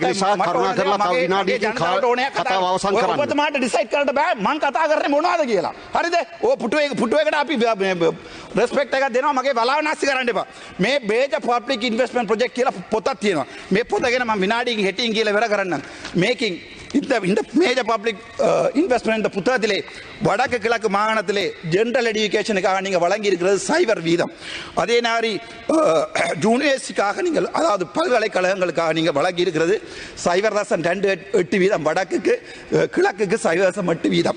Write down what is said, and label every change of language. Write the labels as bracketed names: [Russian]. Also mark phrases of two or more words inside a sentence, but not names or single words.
[Sinhala] කරුණා කරලා තව විනාඩියකින් කතාව අවසන් කරන්න. ඔබතුමාට ඩිසයිඩ් කරන්න බෑ මම කතා කරන්නේ මොනවද කියලා. හරිද? ඔය පුටුවේකට අපි රෙස්පෙක්ට් එකක් දෙනවා. මගේ බලාව නැස්ති කරන්න එපා. මේ බේජ පබ්ලික් ඉන්වෙස්ට්මන්ට් ප්‍රොජෙක්ට් කියලා පොතක් තියෙනවා. මේ පොත ගැන මම විනාඩියකින් හෙටින් කියලා ඉවර කරන්නම්. [Tamil] මේකින් இந்த மேஜர் பப்ளிக் இன்வெஸ்ட்மெண்ட் இந்த புத்தகத்திலே வடக்கு கிழக்கு மாகாணத்திலே [English] general educationக்காக [Tamil] நீங்கள் வழங்கி இருக்கிறது சைபர் வீதம். அதே மாதிரி யூனிவர்சிட்டிக்காக நீங்கள் அதாவது பல்கலைக்கழகங்களுக்காக நீங்கள் வழங்கி இருக்கிறது 0.28 வீதம் வடக்குக்கு, கிழக்குக்கு 0.8 வீதம்.